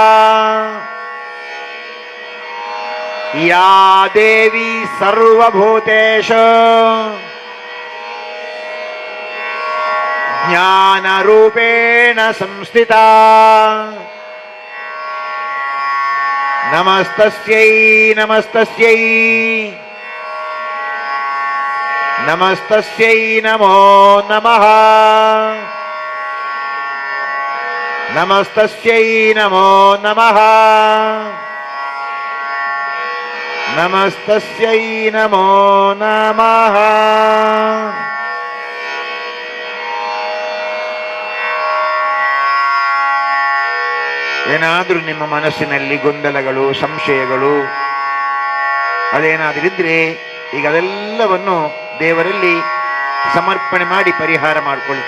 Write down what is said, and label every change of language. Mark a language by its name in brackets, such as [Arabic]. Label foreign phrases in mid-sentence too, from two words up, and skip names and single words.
[Sanskrit] या देवी सर्वभूतेषु ज्ञानरूपेण संस्थिता, नमस्तस्यै नमस्तस्यै नमस्तस्यै नमो नमः. नमस्तस्यै नमो नमः. नमस्तस्यै नमो नमः. [Kannada] ಏನಾದರೂ ನಿಮ್ಮ ಮನಸ್ಸಿನಲ್ಲಿ ಗೊಂದಲಗಳು, ಸಂಶಯಗಳು ಅದೇನಾದರೂ ಇದ್ರೆ ಈಗ ಅದೆಲ್ಲವನ್ನು ದೇವರಲ್ಲಿ ಸಮರ್ಪಣೆ ಮಾಡಿ ಪರಿಹಾರ ಮಾಡಿಕೊಳ್ಳಿ.